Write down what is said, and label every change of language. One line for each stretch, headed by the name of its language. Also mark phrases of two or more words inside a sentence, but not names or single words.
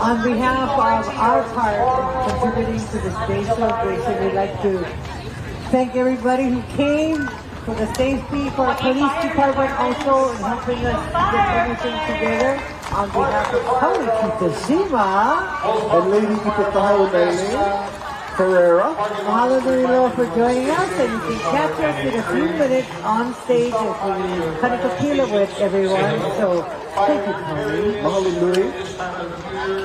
English: On behalf of our part in contributing to this day celebration, we'd like to thank everybody who came, for the safety, for our police department also in helping us get everything together. On behalf of Holy Kitashima and Lady Kitakahaunele Ferreira.
Hawaiian: Mahalo nui loa
English: for joining us, and you can catch us in a few minutes on stage as we kanakapila with everyone. So thank you, Tony.
Hawaiian: Mahalo nui.